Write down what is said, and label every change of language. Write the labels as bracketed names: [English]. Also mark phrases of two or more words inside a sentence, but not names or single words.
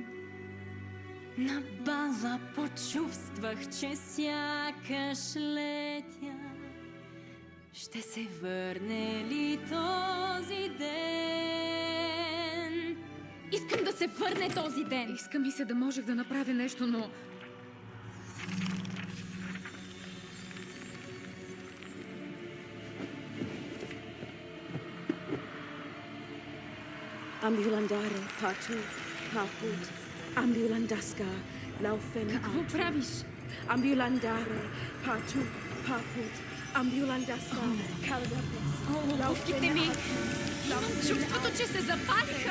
[Bulgarian] На бала почувствах, че сякаш летя. Ще се върне ли този ден? Искам да се върне този ден! Искам и се да можех да направя нещо, но... Ambulandare, patu, paput, ambulandaska, laufen. Какво правиш? Ambulandare, patu, paput, ambulandaska, kalapes. Обувките ми! Имам чувството, че се запалиха!